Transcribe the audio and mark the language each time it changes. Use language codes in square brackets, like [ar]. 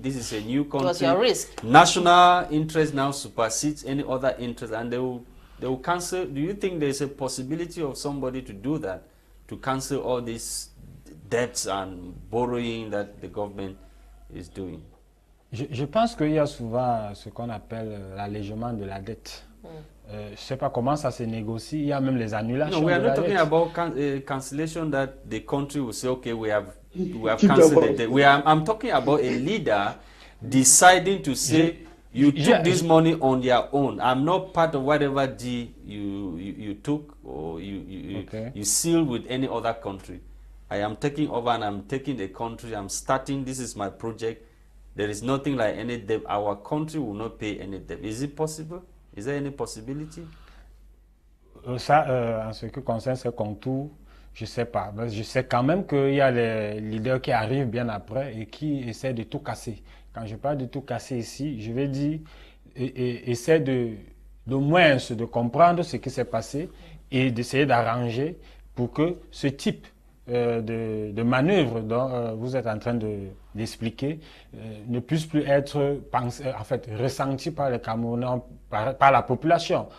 [en] This is a new country. What's your risk? National interest now supersedes any other interest, and they will cancel. Do you think there's a possibility of somebody to do that, to cancel all these debts and borrowing that the government is doing? [fr] Je pense qu'il y a souvent ce qu'on appelle l'allègement de la dette. Je ne sais pas comment ça se négocie. Il y a même les annulations. [en] No, we are [fr] de [en] not [fr] la [en] talking [fr] dette. [en] about cancellation that the country will say, okay, we have cancelled the debt. I'm talking about a leader deciding to say, you took this money on your own. I'm not part of whatever deal you took or you sealed with any other country. I am taking over and I'm taking the country. I'm starting. This is my project. There is nothing like any debt. Our country will not pay any debt. Is it possible? Is there any possibility? [fr] Ça, en ce qui concerne ce contour, je ne sais pas. Je sais quand même qu'il y a les leaders qui arrivent bien après et qui essaient de tout casser. Quand je parle de tout casser ici, je vais dire, essaie de moins de comprendre ce qui s'est passé et d'essayer d'arranger pour que ce type de manœuvre dont vous êtes en train d'expliquer ne puisse plus être ressenti par les Camerounais, par la population.